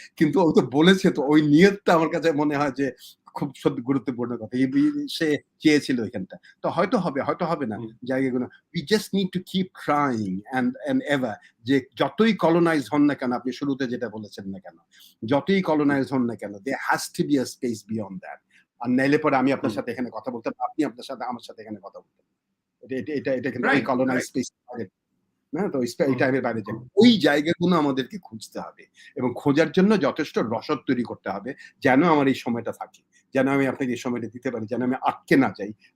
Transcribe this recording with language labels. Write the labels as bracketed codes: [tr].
[bn] কিন্তু ও তো বলেছে তো ওই নিয়তটা আমার কাছে মনে হয় যে খুব সত্যি গুরুত্বপূর্ণ কথা। সে চেয়েছিল এখানটা। তো হয়তো হবে, হয়তো হবে না হুম, জায়গাগুলো। [en] We just need to keep trying and ever [bn] যে যতই কলোনাইজ হন না কেন, আপনি শুরুতে যেটা বলেছেন না কেন, যতই হুম, কলোনাইজ হন না কেন, [en] there has to be a space beyond that. [bn] আর নাইলে পরে আমি আপনার হুম। সাথে এখানে কথা বলতাম, আপনি আপনার সাথে আমার সাথে এখানে কথা বলতেন। এটা কিন্তু ওই [en] right, [bn] কলোনাইজ [en] Right. [bn] স্পেস না তো এই হুম, টাইমের বাইরে যায়। হুম। ওই জায়গাগুলো আমাদেরকে খুঁজতে হবে এবং খোঁজার জন্য যথেষ্ট রসদ তৈরি করতে হবে। যেন আমার এই সময়টা থাকে। যেন আমি আপনাকে এই সময়টা দিতে পারি। যেন আমি আটকে না যাই।